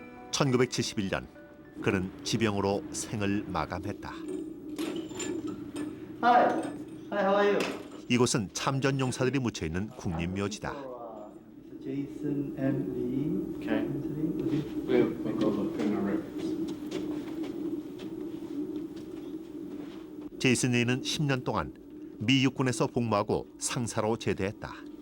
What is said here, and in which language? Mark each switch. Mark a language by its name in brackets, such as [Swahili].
[Korean] (1971년) 그는 지병으로 생을 마감했다. [English] Hi, how are you? [Korean] 이곳은 참전 용사들이 묻혀 있는 국립묘지다. [English] Jason and Lee. Okay. We'll go look in our records. [Korean] 제이슨 리는 10년 동안 미 육군에서 복무하고 상사로 제대했다.